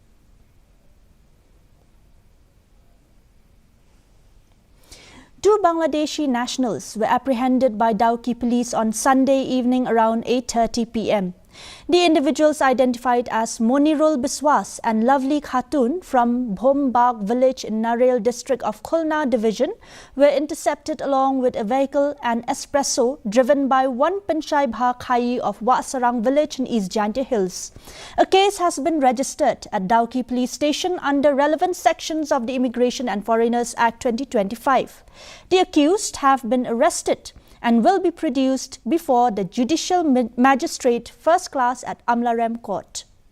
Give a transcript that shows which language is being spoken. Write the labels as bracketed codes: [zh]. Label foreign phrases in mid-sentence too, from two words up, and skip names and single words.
[en] Two Bangladeshi nationals were apprehended by Dawki police on Sunday evening around 8:30 p.m. The individuals, identified as Monirul Biswas and Lovely Khatun from Bhombag village in Narel district of Khulna division, were intercepted along with a vehicle and espresso driven by one Panchai Bha Khai of Wasarang village in East Jantia Hills. A case has been registered at Dawki police station under relevant sections of the Immigration and Foreigners Act 2025. The accused have been arrested and will be produced before the Judicial Magistrate First Class at Amlarem Court.